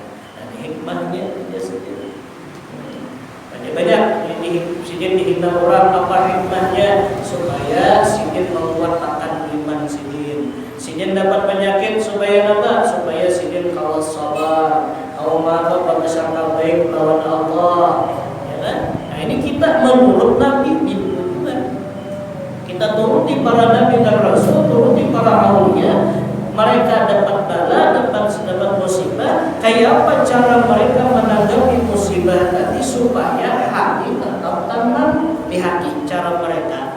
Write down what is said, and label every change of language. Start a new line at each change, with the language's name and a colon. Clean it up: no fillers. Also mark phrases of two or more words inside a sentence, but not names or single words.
Banjar: Dan hikmahnya dia sendiri. Banyak sidin dihina orang apa hikmahnya supaya sidin menguatkan iman sidin.
Indonesian: Sidin dapat penyakit supaya apa?
Banjar: Supaya sidin kalau sabar, kalau maaf bersangka baik lawan Allah, ya kan?
Indonesian: Nah ini kita menurut Nabi dibutuhkan. Kita turuti para nabi dan rasul, turuti para aulia. Mereka dapat bala, dapat musibah. Kayak apa cara mereka menanggapi musibah tadi supaya hati tetap tenang di hati cara mereka.